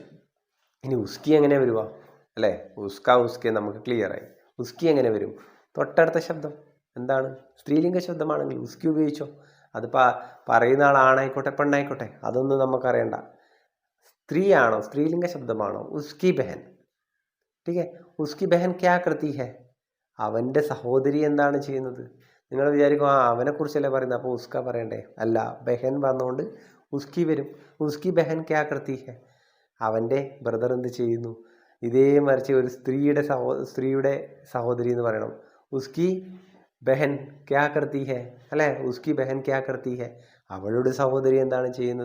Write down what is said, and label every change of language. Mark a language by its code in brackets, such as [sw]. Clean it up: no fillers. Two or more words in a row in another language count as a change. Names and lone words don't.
[ml] ഇനി ഉസ്കി എങ്ങനെ വരുക അല്ലേ, ഉസ്ക, ഉസ്കെ നമുക്ക് ക്ലിയറായി. ഉസ്കി എങ്ങനെ വരും, തൊട്ടടുത്ത ശബ്ദം എന്താണ്, സ്ത്രീലിംഗ ശബ്ദമാണെങ്കിൽ ഉസ്കി ഉപയോഗിച്ചോ. അത് പറയുന്ന ആളാണായിക്കോട്ടെ പെണ്ണായിക്കോട്ടെ അതൊന്നും നമുക്കറിയണ്ട. സ്ത്രീയാണോ, സ്ത്രീലിംഗ ശബ്ദമാണോ, [hi] उसकी बहन. ठीक है, उसकी बहन क्या करती है, [ml] അവൻ്റെ സഹോദരി എന്താണ് ചെയ്യുന്നത്. നിങ്ങൾ വിചാരിക്കും അവനെക്കുറിച്ചല്ലേ പറയുന്നത്, അപ്പോൾ ഉസ്ക പറയണ്ടേ. അല്ല, ബഹൻ വന്നുകൊണ്ട് ഉസ്കി വരും. [hi] उसकी बहन क्या करती है, [ml] അവൻ്റെ ബ്രദർ എന്ത് ചെയ്യുന്നു. ഇതേ മറിച്ച് ഒരു സ്ത്രീയുടെ സഹോദരി എന്ന് പറയണം, [hi] उसकी बहन क्या करती है [ml] അല്ലേ, [hi] उसकी बहन क्या करती है, [ml] അവളുടെ സഹോദരി എന്താണ് ചെയ്യുന്നത്.